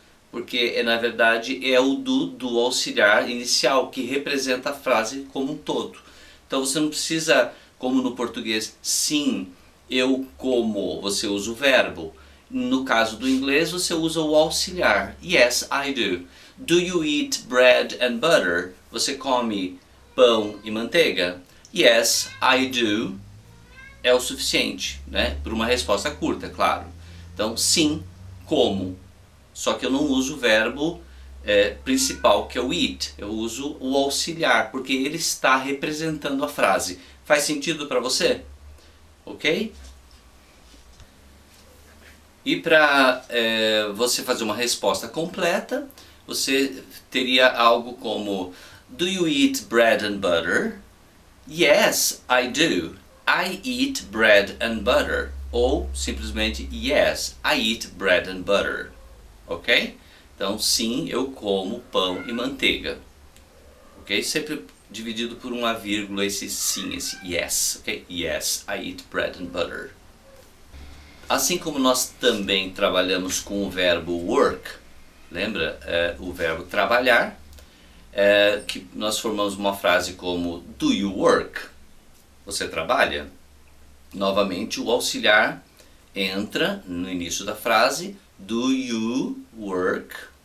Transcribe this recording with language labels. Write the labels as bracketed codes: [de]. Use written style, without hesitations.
[pt] Porque na verdade é o do auxiliar inicial que representa a frase como um todo. Então você não precisa, como no português, sim, eu como, você usa o verbo. No caso do inglês você usa o auxiliar, yes, I do. [en] Do you eat bread and butter? [pt] Você come pão e manteiga? Yes, I do. É o suficiente, né? Por uma resposta curta, claro. Então sim, como, só que eu não uso o verbo principal, que é o eat, eu uso o auxiliar, porque ele está representando a frase. Faz sentido para você? Ok? E para você fazer uma resposta completa, você teria algo como do you eat bread and butter? [en] Yes, I do. I eat bread and butter. Ou simplesmente yes, I eat bread and butter, ok? [pt] Então sim, eu como pão e manteiga, ok? Sempre dividido por uma vírgula esse sim, esse yes, ok? [en] Yes, I eat bread and butter. [pt] Assim como nós também trabalhamos com o verbo work, lembra? O verbo trabalhar, que nós formamos uma frase como do you work? Você trabalha? Novamente o auxiliar entra no início da frase, do you work?